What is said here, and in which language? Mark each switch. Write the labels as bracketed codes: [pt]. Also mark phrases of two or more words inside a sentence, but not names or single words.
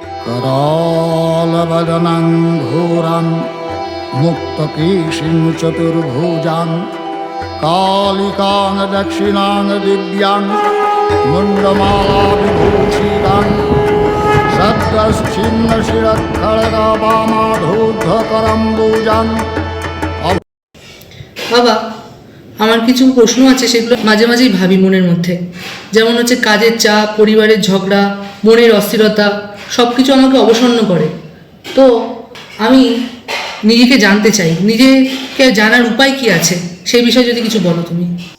[sa] करालवदनं घोरं मुक्तकेशिं चतुर्भुजां कालिकां दक्षिणां दिव्यां मुण्डमालाविभूषितां सद्गश्चिन्नशिरःखड्गवामाधूर्धकरम्बुजां। [bn] বাবা, আমার কিছু প্রশ্ন আছে, সেগুলো মাঝে মাঝেই ভাবি মনের মধ্যে। যেমন হচ্ছে কাজের চাপ, পরিবারের ঝগড়া, মনের অস্থিরতা, সব কিছু আমাকে অবসন্ন করে। তো আমি নিজেকে জানতে চাই, নিজেকে জানার উপায় কি আছে সেই বিষয়ে যদি কিছু বলো তুমি।